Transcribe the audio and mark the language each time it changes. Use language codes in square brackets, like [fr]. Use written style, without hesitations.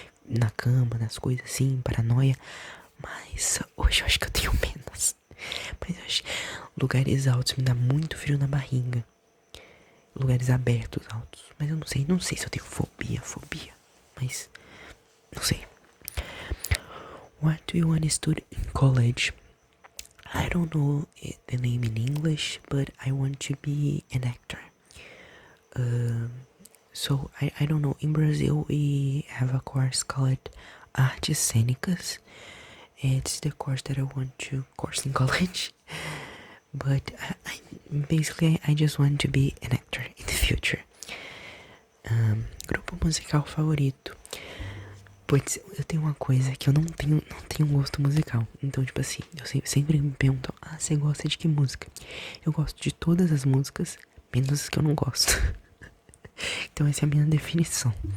[pt] Na cama, nas coisas assim, paranoia. Mas hoje eu acho que eu tenho menos. Mas eu acho lugares altos me dá muito frio na barriga. Lugares abertos, altos. Mas eu não sei se eu tenho fobia. Mas, não sei. [en] What do you want to study in college? I don't know the name in English, but I want to be an actor. So I don't know. In Brazil, we have a course called Artes Cênicas. It's the course that I want to course in college. But basically, I just want to be an actor in the future. [pt] Grupo musical favorito. Pois eu tenho uma coisa que eu não tenho gosto musical. Então, tipo assim, eu sempre me perguntam, você gosta de que música? Eu gosto de todas as músicas, menos as que eu não gosto. Então essa é a minha definição.